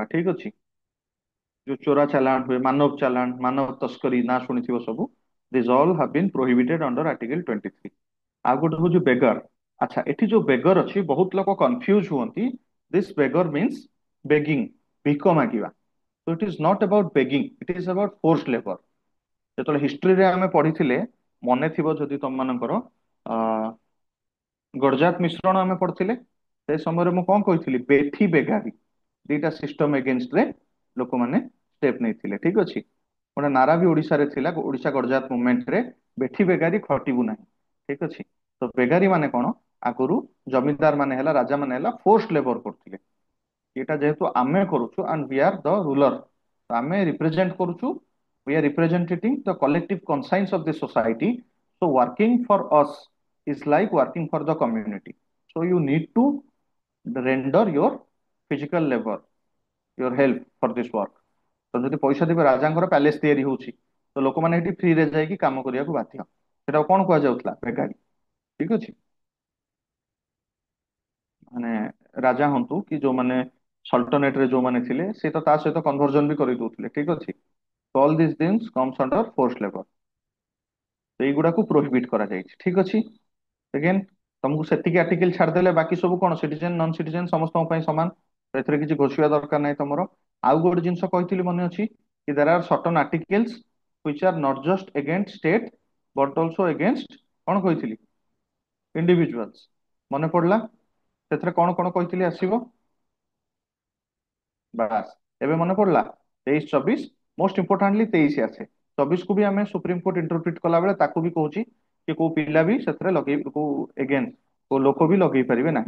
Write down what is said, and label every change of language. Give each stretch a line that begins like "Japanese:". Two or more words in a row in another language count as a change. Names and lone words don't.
Odia: ଠିକ ଅଛି, ଯୋଉ ଚୋରା ଚାଲାଣ ହୁଏ, ମାନବ ଚାଲାଣ, ମାନବ ତସ୍କରୀ ନା ଶୁଣିଥିବ ସବୁ,
English: this all have been prohibited under article 23.
Odia: ଆଉ ଗୋଟେ ହଉଛି ବେଗର। ଆଚ୍ଛା, ଏଠି ଯୋଉ ବେଗର ଅଛି ବହୁତ ଲୋକ କନଫ୍ୟୁଜ ହୁଅନ୍ତି,
English: this begar means begging,
Odia: ଭିକ ମାଗିବା।
English: So it is not about begging, it is about forced labor।
Odia: ଯେତେବେଳେ ହିଷ୍ଟ୍ରିରେ ଆମେ ପଢିଥିଲେ, ମନେ ଥିବ ଯଦି ତମମାନଙ୍କର, ଗଡଜାତ ମିଶ୍ରଣ ଆମେ ପଢିଥିଲେ, ସେ ସମୟରେ ମୁଁ କଣ କହିଥିଲି, ବେଠି ବେଗାରୀ, ଦିଟା
English: system against
Odia: ରେ ଲୋକମାନେ ଷ୍ଟେପ ନେଇଥିଲେ। ଠିକ ଅଛି, ଗୋଟେ ନାରା ବି ଓଡିଶାରେ ଥିଲା, ଓଡିଶା ଗଡଜାତ ମୁଭମେଣ୍ଟ ରେ, ବେଠି ବେଗାରୀ ଖଟିବୁ ନାହିଁ। ଠିକ ଅଛି, ତ ବେଗାରୀ ମାନେ କଣ, ଆଗରୁ ଜମିଦାର ମାନେ ହେଲା, ରାଜା ମାନେ ହେଲା
English: force labour
Odia: କରୁଥିଲେ। ଏଇଟା ଯେହେତୁ ଆମେ କରୁଛୁ
English: and we are the ruler,
Odia: ଆମେ ରିପ୍ରେଜେଣ୍ଟ କରୁଛୁ,
English: we are representing the collective conscience of the society, so working for us is like working for the community, so you need to render your physical labor, your help for this work।
Odia: ତ ଯଦି ପଇସା ଦେବେ, ରାଜାଙ୍କର ପ୍ୟାଲେସ ତିଆରି ହଉଛି ତ ଲୋକମାନେ ଏଠି ଫ୍ରିରେ ଯାଇକି କାମ କରିବାକୁ ବାଧ୍ୟ, ସେଟା କଣ କୁହାଯାଉଥିଲା, ବେଗାରୀ। ଠିକ ଅଛି, ମାନେ ରାଜା ହୁଅନ୍ତୁ କି ଯୋଉମାନେ ସଲ୍ଟନେଟ ରେ ଯୋଉମାନେ ଥିଲେ, ସେ ତ ତା ସହିତ କନଭର୍ଜନ ବି କରିଦଉଥିଲେ। ଠିକ ଅଛି,
English: all this things comes under force labour,
Odia: ଏଇଗୁଡାକୁ ପ୍ରୋହିବିଟ କରାଯାଇଛି। ଠିକ ଅଛି, ଅଗେନ୍ ତମକୁ ସେତିକି ଆର୍ଟିକଲ ଛାଡିଦେଲେ ବାକି ସବୁ କଣ,
English: citizen non citizen
Odia: ସମସ୍ତଙ୍କ ପାଇଁ ସମାନ, ତ ଏଥିରେ କିଛି ଘୋଷିବା ଦରକାର ନାହିଁ ତମର। ଆଉ ଗୋଟେ ଜିନିଷ କହିଥିଲି ମନେ ଅଛି କି,
English: there are certain articles which are not just against state but also against,
Odia: କଣ କହିଥିଲି, ଇଣ୍ଡିଭିଜୁଆଲ୍ସ। ମନେ ପଡିଲା, ସେଥିରେ କଣ କଣ କହିଥିଲି ଆସିବ, ବାସ୍ ଏବେ ମନେ ପଡିଲା, 23, 24,
English: most importantly
Odia: 23 ଆସେ। 24 କୁ ବି ଆମେ ସୁପ୍ରିମକୋର୍ଟ ଇଣ୍ଟରପ୍ରିଟ କଲା ବେଳେ ତାକୁ ବି କହୁଛି କି କୋଉ ପିଲା ବି ସେଥିରେ ଲଗେଇ, କୋଉ ଏଗେନ୍ କୋଉ ଲୋକ ବି ଲଗେଇ ପାରିବେ ନାହିଁ।